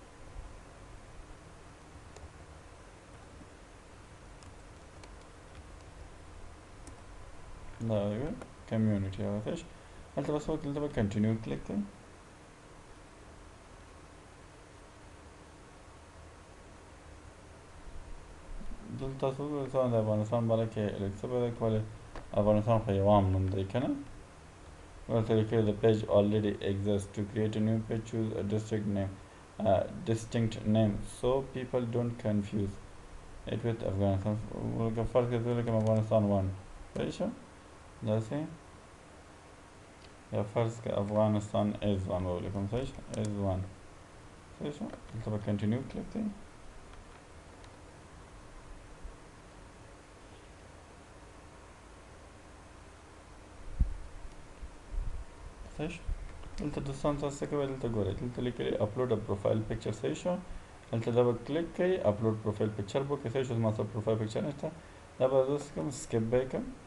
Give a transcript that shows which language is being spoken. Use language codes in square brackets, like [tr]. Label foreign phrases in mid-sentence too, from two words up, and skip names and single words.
[ps] دا کمیونټي هغه صحیح شو هلته بس وکړئ دلته به [en] continue click [ps] کړئ دلته تاسو وګورئ د افغانستان باره کې لږ څه پیدا کولای افغانستان خو یو عام نوم دی که نه [en] the page already exists. To create a new page, choose a distinct name so people don't confuse it with Afghanistan. First, Afghanistan 1. Right? That's it. Yeah, first Afghanistan is 1. Is 1. So continue. Click it. [ps] صحیح شو دلته دوستان تاسو څه کوئ دلته ګورئ دلته لیکلي [en] upload a profile picture [ps] صحیح شو دلته دا به کلیک کوئ [en] upload profile picture [ps] به وکړئ صحیح شو زما سره پروفایل پکچر نشته دا به زه څه کوم سکپ به یې کړم